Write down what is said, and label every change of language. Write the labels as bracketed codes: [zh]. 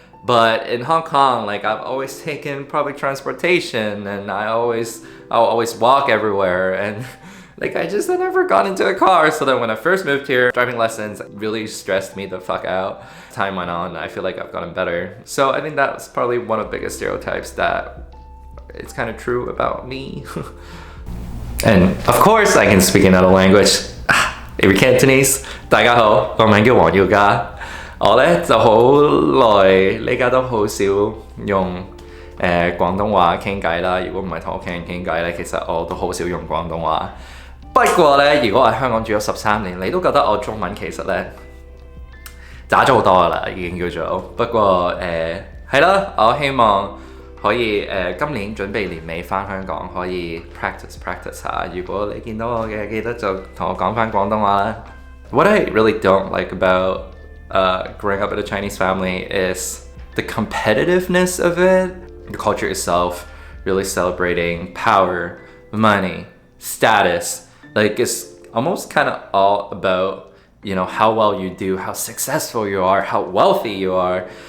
[en] But in Hong Kong, like, I've always taken public transportation, and I'll always walk everywhere, and like, I never got into a car. So then when I first moved here, driving lessons really stressed me the fuck out. Time went on, I feel like I've gotten better. So I think that was probably one of the biggest stereotypes that it's kind of true about me. And of course, I can speak another language. If Cantonese, [yue] 大家好，我名叫黃耀嘉。我咧就好耐，呢家都好少用廣東話傾偈啦。如果唔係同屋企人傾偈咧，其實我都好少用廣東話。不過咧，如果我喺香港住咗13年，你都覺得我中文其實咧渣咗好多噶啦，已經叫做。不過係啦，我希望可以今年準備年尾返香港，可以 practice 下。如果你見到我嘅，記得就同我講返廣東話啦。 [en] What I really don't like about growing up in a Chinese family is the competitiveness of it. The culture itself really celebrating power, money, status. Like, it's almost kind of all about, how well you do, how successful you are, how wealthy you are.